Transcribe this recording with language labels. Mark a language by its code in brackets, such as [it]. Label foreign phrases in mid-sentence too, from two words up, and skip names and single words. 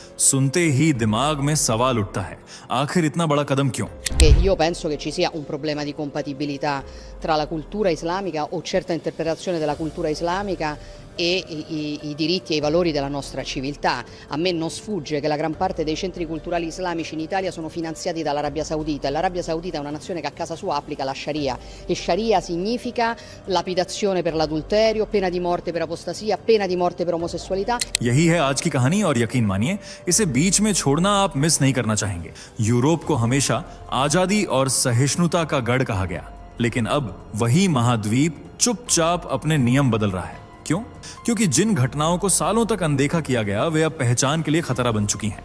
[hi] सुनते ही दिमाग में सवाल उठता है, आखिर इतना बड़ा कदम क्यों? [it] Io penso che ci sia un problema di compatibilità tra la cultura islamica o certa interpretazione della cultura islamica e i diritti e i valori della nostra civiltà. A me non sfugge che la gran parte dei centri culturali islamici in Italia sono finanziati dall'Arabia Saudita e l'Arabia Saudita è una nazione che a casa sua applica la Sharia e Sharia significa lapidazione per l'adulterio, pena di morte per apostasia, pena di morte per omosessualità. [hi] यही है आज की कहानी और यकीन मानिए इसे बीच में छोड़ना आप मिस नहीं करना चाहेंगे। यूरोप को हमेशा आजादी और सहिष्णुता का गढ़ कहा गया, लेकिन अब वही महाद्वीप चुपचाप अपने नियम बदल रहा है। क्यों? क्योंकि जिन घटनाओं को सालों तक अनदेखा किया गया वे अब पहचान के लिए खतरा बन चुकी हैं।